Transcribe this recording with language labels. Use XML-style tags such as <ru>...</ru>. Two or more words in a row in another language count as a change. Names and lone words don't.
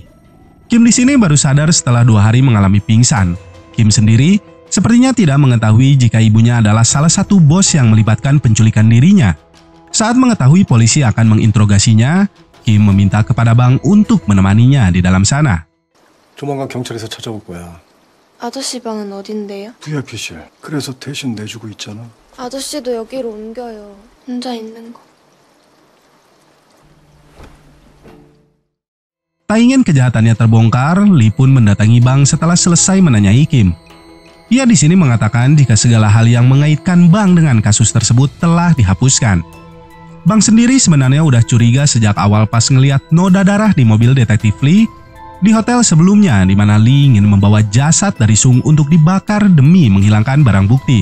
<id>Kim di sini baru sadar setelah 2 hari mengalami pingsan. Kim sendiri sepertinya tidak mengetahui jika ibunya adalah salah satu bos yang melibatkan penculikan dirinya. Saat mengetahui polisi akan menginterogasinya, Kim meminta kepada Bang untuk menemaninya di dalam sana.</id> <ko>조만간 경찰에서 찾아올 거야. 아저씨 방은 어딘데요? VIP실. 그래서 대신 내주고 있잖아. 아저씨도 여기로 옮겨요. 혼자 있는 거.</ko> <id>Tak ingin kejahatannya terbongkar, Lee pun mendatangi Bang setelah selesai menanyai Kim. Ia di sini mengatakan jika segala hal yang mengaitkan Bang dengan kasus tersebut telah dihapuskan. Bang sendiri sebenarnya udah curiga sejak awal pas ngeliat noda darah di mobil detektif Lee di hotel sebelumnya, di mana Lee ingin membawa jasad dari Sung untuk dibakar demi menghilangkan barang bukti.</id>